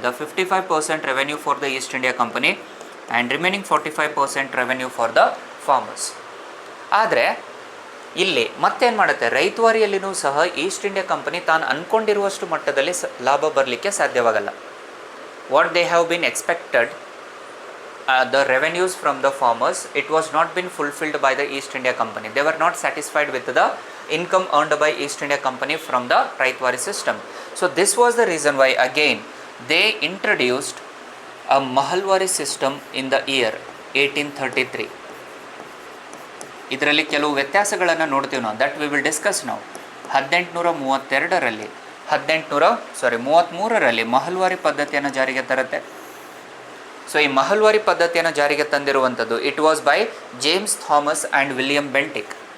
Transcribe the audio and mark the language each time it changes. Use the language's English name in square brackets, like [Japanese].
[English] The 55% revenue for the East India Company and remaining 45% revenue for the farmers. [Kannada] ಆದರೆ ಇಲ್ಲಿ ಮತ್ತೇನು ಮಾಡುತ್ತೆ, ರೈತವಾರಿಯಲ್ಲಿನೂ ಸಹ ಈಸ್ಟ್ ಇಂಡಿಯಾ ಕಂಪನಿ ತಾನು ಅಂದ್ಕೊಂಡಿರುವಷ್ಟು ಮಟ್ಟದಲ್ಲಿ ಲಾಭ ಬರಲಿಕ್ಕೆ ಸಾಧ್ಯವಾಗಲ್ಲ. [English] What they have been expected, the revenues from the farmers, it was not been fulfilled by the East India Company. They were not satisfied with the income earned by East India Company from the Raitwari system. So this was the reason why again they introduced a Mahalwari system in the year 1833. [Kannada] ಇದರಲ್ಲಿ ಕೆಲವು ವ್ಯತ್ಯಾಸಗಳನ್ನು ನೋಡ್ತೀವಿ ನಾವು, [English] that we will discuss [Kannada] ನಾವು. 1833ರಲ್ಲಿ ಮಹಲ್ವಾರಿ ಪದ್ಧತಿಯನ್ನು ಜಾರಿಗೆ ತರುತ್ತೆ. So ಈ ಮಹಲ್ವಾರಿ ಪದ್ಧತಿಯನ್ನು ಜಾರಿಗೆ ತಂದಿರುವಂಥದ್ದು [English] it was by [Kannada] James Thomas and William Bentinck.